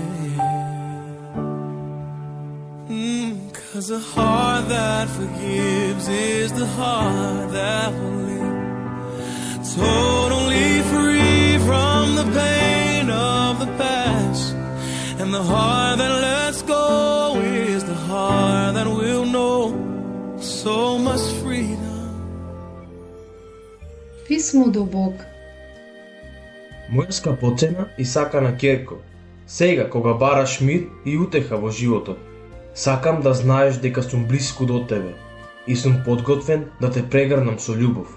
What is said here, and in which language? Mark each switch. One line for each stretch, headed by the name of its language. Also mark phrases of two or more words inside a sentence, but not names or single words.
English: 'Cause a heart that forgives is the heart that will live, totally free from the pain of the past. And the heart that lets go is the heart that will so much freedom.
Macedonian: Писмо до Бог. Моја скапоцена и сакана ќерко, сега кога бараш мир и утеха во животот, сакам да знаеш дека сум блиску до тебе и сум подготвен да те прегрнам со љубов.